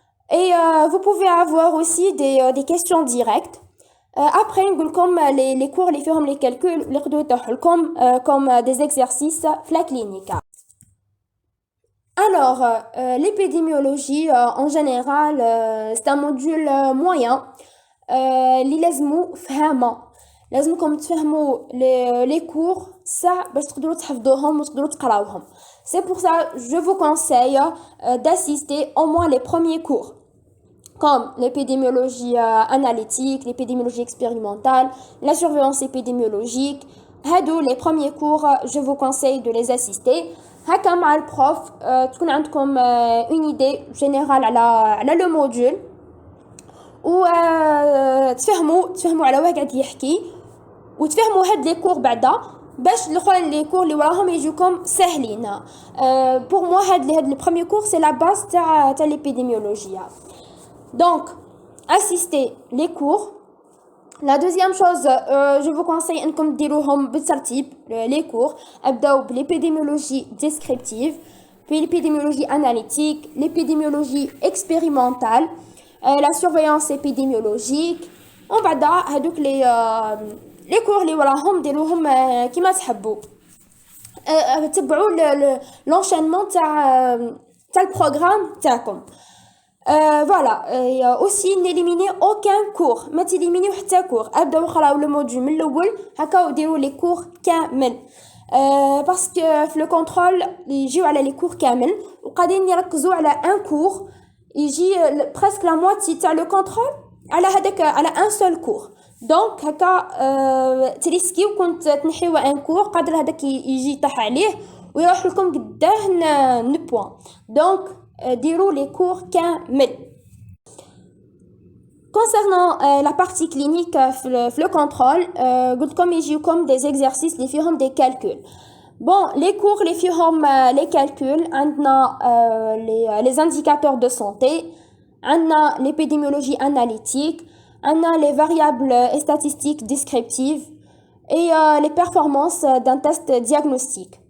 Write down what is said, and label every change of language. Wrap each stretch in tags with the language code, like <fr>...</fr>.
<fr>Et vous pouvez avoir aussi des questions directes. Après, comme les cours, les calculs, comme des exercices la clinique. Alors, l'épidémiologie, en général, c'est un module moyen.</fr> <ar>اللي لازمو فهمه لازمكم تفهموا les cours ça باش تقدروا تحفظوهم وتقدروا تقراوهم.</ar> <fr>C'est pour ça je vous conseille d'assister au moins les premiers cours comme l'épidémiologie analytique, l'épidémiologie expérimentale, la surveillance épidémiologique. هادو les premiers cours, je vous conseille de les assister.</fr> <ar>هكا مع البروف تكون عندكم une idée générale على le module و تفهموا على واه قاعد يحكي وتفهموا هاد لي كور بعدا باش الاخرين لي كور اللي وراهم يجوكم ساهلين.</ar> <fr>pour moi هاد le premier cours c'est la base تاع l'épidémiologie. Donc assistez les cours. La deuxième chose, je vous conseille انكم ديروهم بالترتيب les cours. ابداو بالépidémiologie descriptive, puis l'épidémiologie analytique, l'épidémiologie expérimentale, la surveillance épidémiologique.</fr> <ar>On va بعدا هذوك les cours اللي وراهم ديروهم كيما تحبوا. تبعوا l'enchaînement تاع le programme تاعكم.</ar> <fr>Voilà, et aussi n'éliminez aucun cours.</fr> <ar>ما تيليمينيو حتى كور. ابداو قراو le module من الاول هكا وديروا les cours كامل. parce que في le contrôle يجيو على les cours كامل وقاعدين يركزوا على un cours. يجي presque la moitié تاع le contrôle على هذاك على un seul cours. donc هكا تريسكيو كنت تنحيو ان كور قادر هذاك يجي يطيح عليه ويروح لكم قداه نبوان. donc ديروا les cours كامل.</ar> <fr>concernant la partie clinique في le contrôle قلت لكم يجيوكم des exercices اللي فيهم des calculs. Bon, les cours, les فيهم les calculs, عندنا les indicateurs de santé, عندنا l'épidémiologie analytique, عندنا les variables et statistiques descriptives et les performances d'un test diagnostique.</fr>